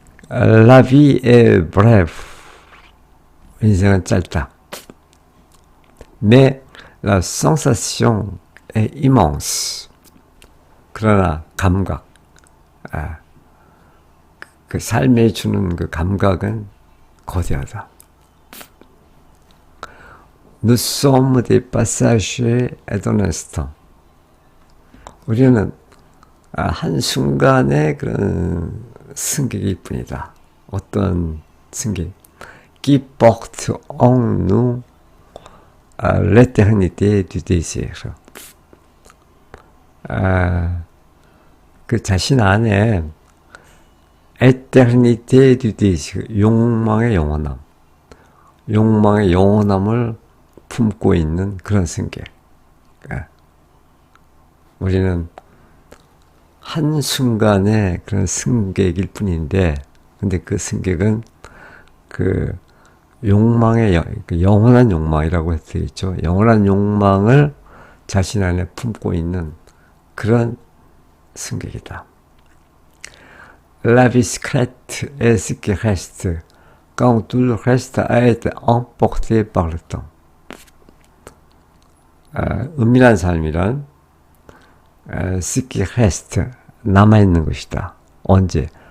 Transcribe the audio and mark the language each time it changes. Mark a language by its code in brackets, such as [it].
[fr] La vie est brève. [ko] 인생은 짧다. [fr] Mais la sensation est immense. [ko] 그러나 감각, 그 삶에 주는 그 감각은 거대하다. [fr] Nous sommes des passagers et d'un instant. [ko] 우리는 한순간의 그런 승객일 뿐이다. 어떤 승객? [fr] Qui porte en nous l'éternité du désir. [ko] 그 자신 안에 [fr] éternité du désir, [ko] 욕망의 영원함, 욕망의 영원함을 품고 있는 그런 승객. 우리는 한순간의 그런 승객일 뿐인데, 근데 그 승객은 그 욕망의 영원한 욕망이라고 되어 있죠. 영원한 욕망을 자신 안에 품고 있는 그런 승객이다. [fr] La vie secrète est ce qui reste quand tout le reste a été emporté par le temps. [ko] 은밀한 삶이란 [fr] ce qui reste, [ko] 남아있는 것이다. 언제?